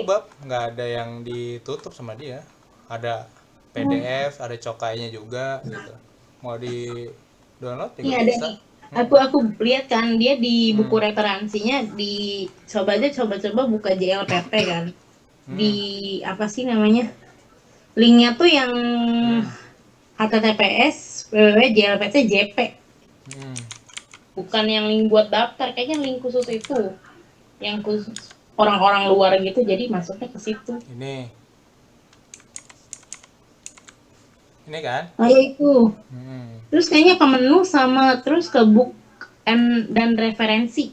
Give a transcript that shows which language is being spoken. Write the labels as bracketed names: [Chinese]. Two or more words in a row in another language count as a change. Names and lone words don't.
[Indonesian] bab, nggak ada yang ditutup sama dia. Ada PDF, ada cokainya juga gitu. Mau di download juga Iya ada bisa. nih. Aku lihat kan dia di buku referensinya di coba buka JLPT kan. Di apa sih namanya? Linknya tuh yang HTTPS www.jlpt.jp. Bukan yang link buat daftar, kayaknya link khusus itu. Yang khusus orang-orang luar gitu jadi masuknya ke situ. Ini kan? Oh ya itu. Terus kayaknya ke menu sama terus ke book dan referensi.